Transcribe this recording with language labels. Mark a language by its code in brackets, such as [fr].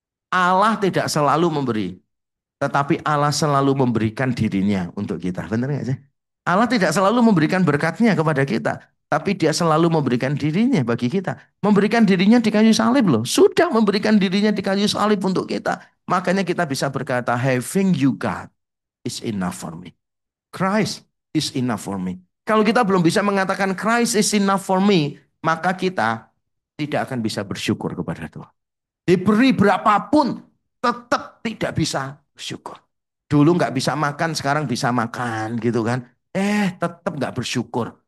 [id] Allah tidak selalu memberi. Tetapi Allah selalu memberikan dirinya untuk kita. Benar nggak sih? Allah tidak selalu memberikan berkatnya kepada kita. Tapi dia selalu memberikan dirinya bagi kita. Memberikan dirinya di kayu salib loh. Sudah memberikan dirinya di kayu salib untuk kita. Makanya kita bisa berkata, [en] having you God is enough for me. Christ is enough for me. [id] Kalau kita belum bisa mengatakan [en] Christ is enough for me, [id] maka kita tidak akan bisa bersyukur kepada Tuhan. Diberi berapapun, tetap tidak bisa bersyukur. Dulu nggak bisa makan, sekarang bisa makan gitu kan. Tetap nggak bersyukur.